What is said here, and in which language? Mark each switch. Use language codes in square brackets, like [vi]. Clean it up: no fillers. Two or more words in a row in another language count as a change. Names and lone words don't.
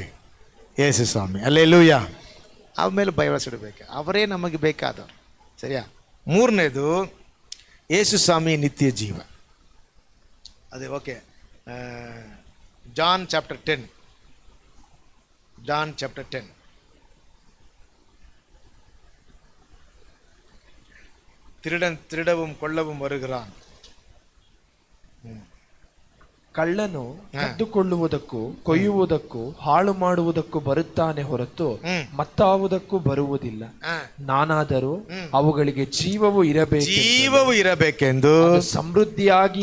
[kn] ಯೇಸು ಸ್ವಾಮಿ. ಹಲ್ಲೆಲೂಯಾ. ಅವ್ರ ಮೇಲೆ ಭರವಸೆ ಇಡಬೇಕು, ಅವರೇ ನಮಗೆ ಬೇಕಾದವರು. ಸರಿಯಾ? ಮೂರನೇದು, ಯೇಸು ಸ್ವಾಮಿ ನಿತ್ಯ ಜೀವ. ಅದೇ ಓಕೆ. ಜಾನ್ ಚಾಪ್ಟರ್ 10. ಜಾನ್ ಚಾಪ್ಟರ್ 10. [ta] திருடவும் கொள்ளவும் வருகிறான். [kn] ಕಳ್ಳನು ಕದ್ದುಕೊಳ್ಳುವುದಕ್ಕೂ ಕೊಯ್ಯುವುದಕ್ಕೂ ಹಾಳು ಮಾಡುವುದಕ್ಕೂ ಬರುತ್ತಾನೆ ಹೊರತು ಮತ್ತಾವುದಕ್ಕೂ ಬರುವುದಿಲ್ಲ. ನಾನಾದರೂ ಅವುಗಳಿಗೆ ಜೀವವು ಇರಬೇಕೆಂದು ಸಮೃದ್ಧಿಯಾಗಿ